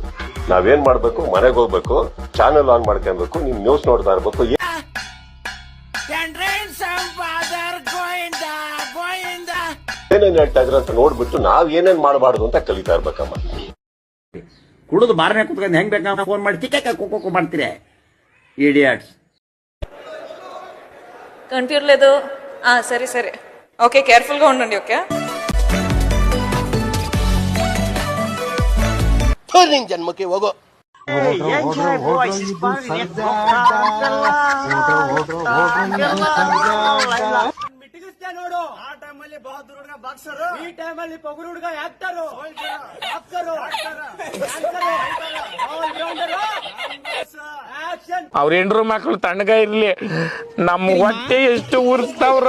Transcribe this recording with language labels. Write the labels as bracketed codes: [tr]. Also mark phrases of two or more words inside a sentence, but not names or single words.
[kn] ನಾವೇನ್ ಮಾಡ್ಬೇಕು, ಮನೆಗೆ ಹೋಗ್ಬೇಕು, ಚಾನೆಲ್ ಆನ್ ಮಾಡ್ಕೊಬೇಕು, ನಿಮ್ ನ್ಯೂಸ್ ನೋಡ್ತಾ ಇರ್ಬೇಕು. ಏನೇನ್ ಹೇಳ್ತಾ ಇದ್ರ ಅಂತ ನೋಡ್ಬಿಟ್ಟು ನಾವ್ ಏನೇನ್ ಮಾಡಬಾರ್ದು ಅಂತ ಕಲಿತಾ ಇರ್ಬೇಕಮ್ಮ. ಕುಡಿದು ಬಾರನೆ ಕುತ್ಕೊಂಡು ಹೆಂಗ್ ಬೇಕಾ ಫೋನ್ ಮಾಡಿ ಚಿಕ್ಕ ಕುಕ್ಕು ಮಾಡ್ತೀರಿ ಇಡಿಯಟ್ಸ್. [te] కంటిర్లేదు. సరే సరే ఓకే, కేర్ఫుల్ గా ఉండండి. ఓకే, [kn] జన్మకి ಹೋಗೋ. ನೋಡು, ಆ ಟೈಮಲ್ಲಿ ಟೈಮಲ್ಲಿ ಬಹದ್ದೂರ್ ಹುಡುಗ ಬಾಕ್ಸರ್, ಈ ಟೈಮಲ್ಲಿ ಪೊಗರು ಹುಡುಗ ಆಕ್ಟರ್, ಬಾಕ್ಸರ್, ಅವ್ರ ಹೆಂಡ್ರು ಮಕ್ಳು ತಣ್ಣಗ ಇರ್ಲಿ, ನಮ್ ಹೊಟ್ಟೆ ಎಷ್ಟು ಉರ್ಸ್ತಾವ್ರು.